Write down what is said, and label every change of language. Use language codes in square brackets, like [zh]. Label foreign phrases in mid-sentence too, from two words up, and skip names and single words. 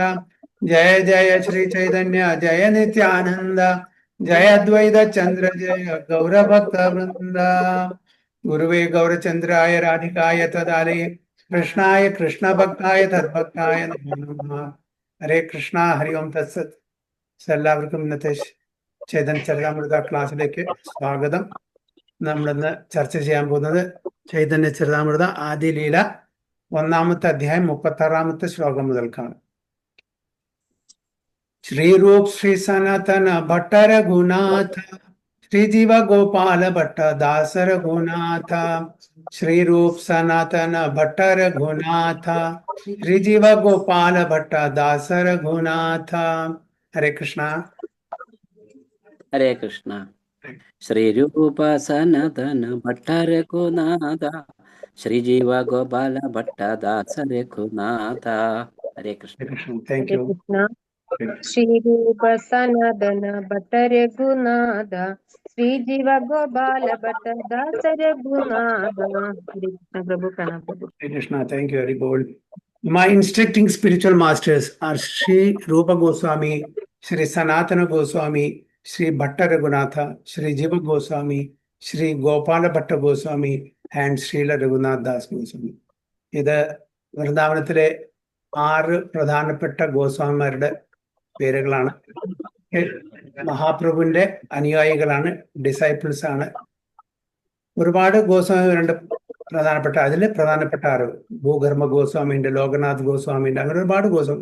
[sa] जय जय श्री चैतन्य जय नित्यानंद जय अद्वैत चंद्र जय गौर भक्त वृंद। गुरुवे गौरचंद्राय राधिकाय तदालये कृष्णाय कृष्ण भक्ताय तद्भक्ताय नमो नमः। हरे कृष्णा हरि ओम तत्सत्. [ml] എല്ലാവർക്കും ഇന്നത്തെ ചൈതന്യ ചരിതാമൃത ക്ലാസ്സിലേക്ക് സ്വാഗതം. നമ്മളിന്ന് ചർച്ച ചെയ്യാൻ പോകുന്നത് ചൈതന്യ ചരിതാമൃത ആദ്യ ലീല ഒന്നാമത്തെ അധ്യായം 36ാമത്തെ ശ്ലോകം മുതൽക്കാണ്. [sa] श्री रूप श्री सनातन भट्ट रघुनाथ श्री जीव गोपाल भट्ट दास रघुनाथ श्री रूप सनातन भट्ट रघुनाथ श्री जीव गोपाल भट्ट दास रघुनाथ। हरे कृष्णा हरे कृष्णा। श्री रूप सनातन भट्ट रघुनाथ श्री जीव गोपाल भट्ट दास रघुनाथ। हरे कृष्ण। [en] thank you. [sa] श्री रूप सनातन भट्ट रघुनाथ श्री जीव गोपाल भट्ट दास रघुनाथ। [hi] हरे कृष्ण प्रभु प्रणाम प्रभु. [en] Hare Krishna, thank you, very bold. My instructing spiritual masters are Sri Rupa Goswami, Sri Sanatana Goswami, Sri Bhatta Raghunatha, Sri Jiva Goswami, Sri Gopala Bhatta Goswami, and Srila Raghunath Das Goswami. [ml] ഇത് വൃന്ദാവനത്തിലെ 6 പ്രധാനപ്പെട്ട ഗോസ്വാമിമാരുടെ പേരുകളാണ്. മഹാപ്രഭുവിന്റെ അനുയായികളാണ്, ഡിസൈപ്പിൾസ് ആണ്. ഒരുപാട് ഗോസ്വാമികളുണ്ട് പ്രധാനപ്പെട്ട, അതിൽ പ്രധാനപ്പെട്ട 6 ഭൂഗർഭ ഗോസ്വാമിയുണ്ട്, ലോകനാഥ് ഗോസ്വാമിയുണ്ട്, അങ്ങനെ ഒരുപാട് ഗോസ്വാമി.